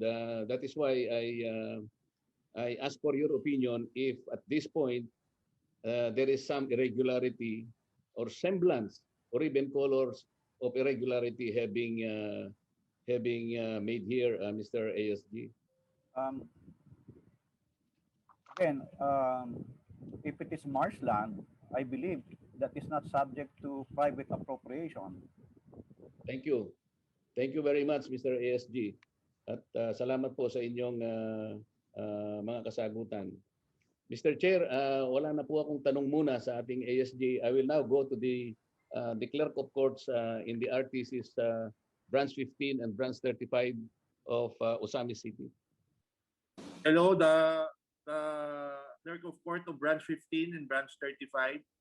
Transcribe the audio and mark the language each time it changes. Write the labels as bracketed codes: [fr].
[en] That is why I ask for your opinion if at this point there is some irregularity or semblance or even colors of irregularity having made here, Mr. ASG. Again, if it is marshland, I believe that is not subject to private appropriation. Thank you. Thank you very much, Mr. ASG. [tl] At salamat po sa inyong mga kasagutan. Mr. Chair, wala na po akong tanong muna sa ating ASG. [en] I will now go to the clerk of courts in the RTC's branch 15 and branch 35 of Ozamis City. Hello, the clerk of court of branch 15 and branch 35.